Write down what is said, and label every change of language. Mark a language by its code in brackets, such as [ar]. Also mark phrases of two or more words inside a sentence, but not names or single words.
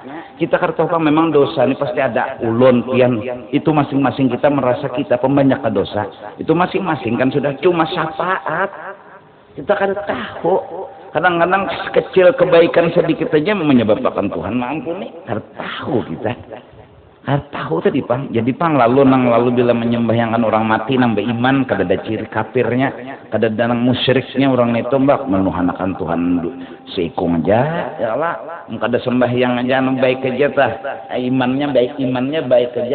[id] Kita katakan memang dosa ini pasti ada ulun pian. Itu masing-masing kita merasa kita pembanyak dosa. Itu masing-masing kan sudah cuma syafaat. Kita kan tahu. Kadang-kadang kecil kebaikan sedikit saja menyebabkan Tuhan mengampuni. Harus tahu kita. [bjn] Tahu tadi pang, jadi pang lalu bila menyembahkan orang mati nang beriman kada ada ciri kafirnya, kada ada nang musyriknya orang itu mbak menuhanakan Tuhan seikung aja, ya Allah, kada sembahyang aja nang baik aja tah, imannya baik aja.